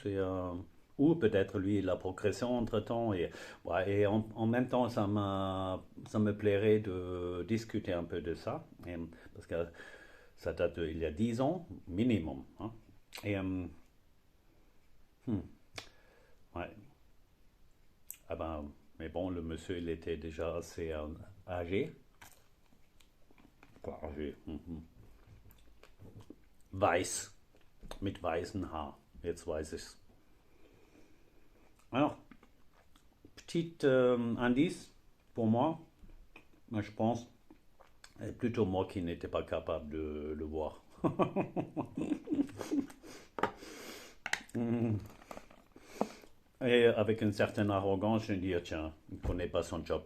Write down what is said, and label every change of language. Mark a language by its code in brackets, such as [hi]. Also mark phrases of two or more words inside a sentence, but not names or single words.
[fr] Ou peut-être lui la progression entre temps et, ouais, et en même temps ça me plairait de discuter un peu de ça, parce que ça date il y a 10 ans minimum, hein. Et hmm, ouais. Ah ben, mais bon, le monsieur il était déjà assez âgé, quoi, âgé, [de] weiß, mit weißem Haar, jetzt weiß ich's. [fr] Alors, petite indice pour moi, je pense, c'est plutôt moi qui n'étais pas capable de le voir. Et avec une certaine arrogance, je me dis, tiens, il ne connaît pas son job.